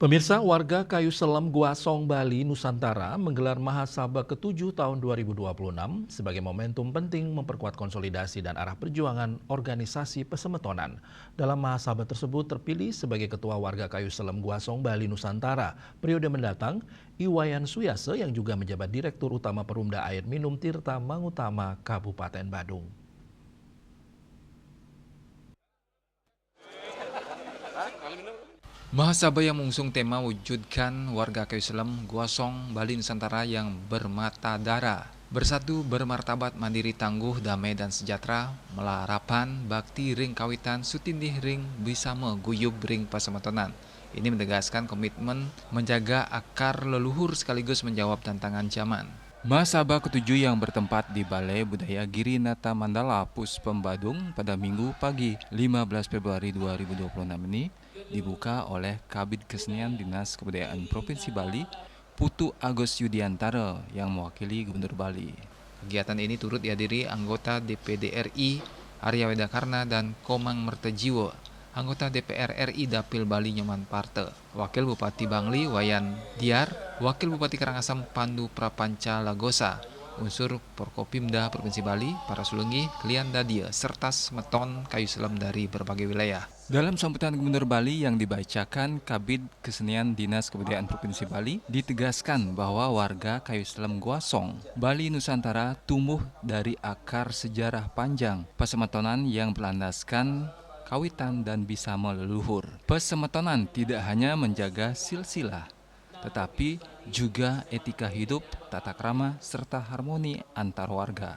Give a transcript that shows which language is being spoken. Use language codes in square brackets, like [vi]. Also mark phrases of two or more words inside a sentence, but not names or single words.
[id] Pemirsa, warga Kayu Selam Guasong, Bali, Nusantara menggelar Mahasaba ke-7 tahun 2026 sebagai momentum penting memperkuat konsolidasi dan arah perjuangan organisasi Pesemetonan. Dalam Mahasaba tersebut terpilih sebagai Ketua Warga Kayu Selam Guasong, Bali, Nusantara periode mendatang Iwayan Suyase yang juga menjabat Direktur Utama Perumda Air Minum Tirta Mangutama, Kabupaten Badung. Mahasaba yang mengusung tema wujudkan warga Kayu Selam, Guasong, Bali Nusantara yang bermata darah. Bersatu, bermartabat, mandiri, tangguh, damai, dan sejahtera, [ban] melarapan, bakti, ring kawitan, sutindih, ring, bisa meguyub, ring pasemetonan. [id] Ini menegaskan komitmen menjaga akar leluhur sekaligus menjawab tantangan zaman. Mahasaba ke-7 yang bertempat di Balai Budaya Girinata Mandala, Puspem Badung pada Minggu pagi 15 Februari 2026 ini dibuka oleh Kabid Kesenian Dinas Kebudayaan Provinsi Bali, Putu Agus Yudiantara yang mewakili Gubernur Bali. Kegiatan ini turut dihadiri anggota DPD RI Arya Wedakarna dan Komang Mertejiwo, anggota DPR RI Dapil Bali Nyoman Parte, Wakil Bupati Bangli Wayan Diar, Wakil Bupati Karangasem Pandu Prapanca Lagosa, unsur Porkopimda Provinsi Bali, para sulungi, klien dadia, serta semeton Kayu Selam dari berbagai wilayah. Dalam sambutan Gubernur Bali yang dibacakan Kabid Kesenian Dinas Kebudayaan Provinsi Bali, ditegaskan bahwa warga Kayu Selam Guasong, Bali Nusantara tumbuh dari akar sejarah panjang pasemetonan yang berlandaskan kawitan dan bisa meleluhur. Pesemetonan tidak hanya menjaga silsilah, tetapi juga etika hidup, tata krama, serta harmoni antar warga.